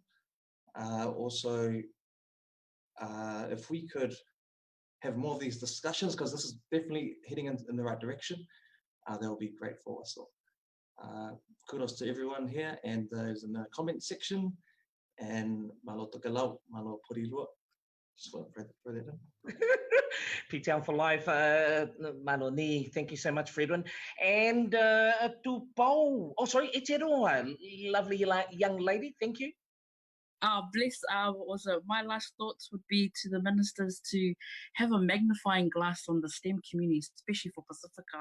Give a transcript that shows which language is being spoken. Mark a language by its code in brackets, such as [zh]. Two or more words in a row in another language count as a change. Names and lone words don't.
[en] Also, if we could have more of these discussions, because this is definitely heading in the right direction, that will be great for us all. Kudos to everyone here and those in the comment section, and malo tokelau, malo porirua. Just want to throw that in. P-Town for life, mano ni. Thank you so much, Fredwin. And Tupou, oh sorry, Eteroa, lovely young lady, thank you. Bless. Also, my last thoughts would be to the ministers to have a magnifying glass on the STEM community, especially for Pacifica.